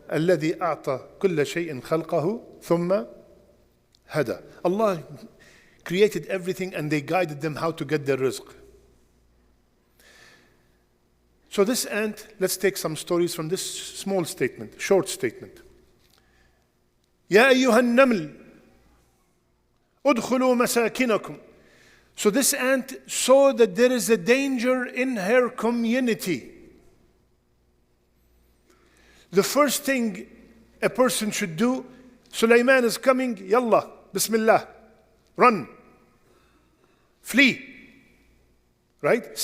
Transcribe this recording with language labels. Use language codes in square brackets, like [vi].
[ar] الذي أعطى كل شيء خلقه ثم هدى. [en] Allah created everything and they guided them how to get their rizq. So this ant, let's take some stories from this small statement, short statement. [ar] يا أيها النمل ادخلوا مساكنكم. [en] So this ant saw that there is a danger in her community. The first thing a person should do, Sulaiman is coming, yalla, bismillah, run, flee, right?